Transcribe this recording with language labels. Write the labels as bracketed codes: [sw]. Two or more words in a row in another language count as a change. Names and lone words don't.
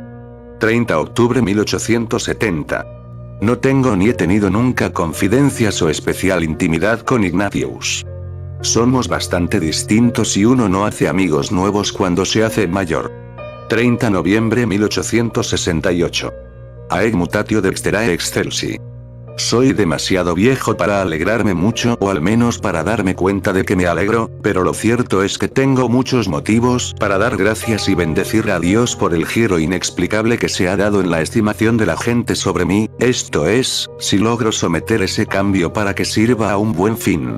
[es] 30 octubre 1870. No tengo ni he tenido nunca confidencias o especial intimidad con Ignatius. Somos bastante distintos y uno no hace amigos nuevos cuando se hace mayor. 30 noviembre 1868. [la] Aeg mutatio dexterae excelsi. [es] Soy demasiado viejo para alegrarme mucho o al menos para darme cuenta de que me alegro, pero lo cierto es que tengo muchos motivos para dar gracias y bendecir a Dios por el giro inexplicable que se ha dado en la estimación de la gente sobre mí, esto es, si logro someter ese cambio para que sirva a un buen fin.